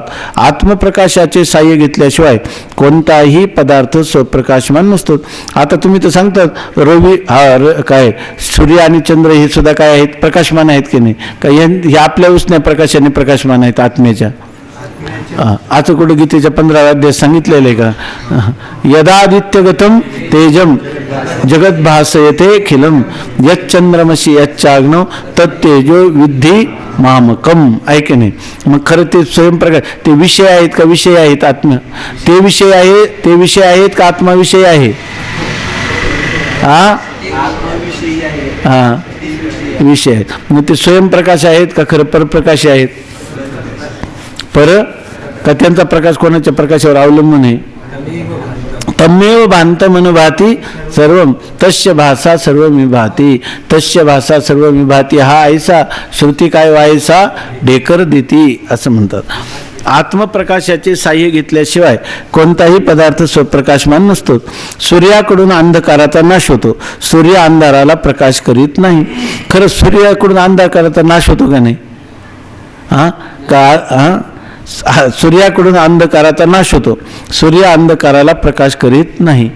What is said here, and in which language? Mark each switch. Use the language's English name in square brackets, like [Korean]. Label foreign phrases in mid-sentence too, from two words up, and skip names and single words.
[Marathi] आत्मप्रकाशाचे साह्य घेतल्याशिवाय कोणताही पदार्थ स्वप्रकाशमान नसतो. आता तुम्ही तर सांगतात रवी काय सूर्य आणि चंद्र हे सुद्धा काय आहेत? प्रकाशमान आहेत की नाही? का हे आपल्या उसण्या प्रकाशाने प्रकाशमान आहेत आत्म्याच्या? आता कुठं गीतेच्या 15व्या अध्यायात सांगितलेलं आहे का? [Sanskrit] यदादित्यगतम तेजम जगत भासयते खिलम यच्चंद्रमसी यच्चाग्नौ तत्तेजो विद्धी मामकम. [Marathi] ऐक नाही? मग खरं ते स्वयंप्रकाश ते विषय आहेत का? विषय आहेत आत्मा? ते विषय आहे, ते विषय आहेत का आत्मा विषय आहे? विषय आहेत. मग ते स्वयंप्रकाश आहेत का खरं परप्रकाश आहेत? पर का त्यांचा प्रकाश कोणाच्या प्रकाशावर अवलंबून आहे? [Sanskrit] तमेव भांतमनु भाती सर्वम तस्य भासा सर्वमी भाती तस्य भासा सर्वमी भाती. [Marathi] हा ऐसा श्रुती काय वायसा ढेकर देती असं म्हणतात. आत्मप्रकाशाचे साह्य घेतल्याशिवाय कोणताही पदार्थ स्वप्रकाशमान नसतो. सूर्याकडून अंधकाराचा नाश होतो, सूर्य अंधाराला प्रकाश करीत नाही. खरं सूर्याकडून अंधकाराचा नाश होतो का नाही? सूर्याकडून अंधकाराचा नाश होतो, सूर्य अंधकाराला प्रकाश करीत नाही.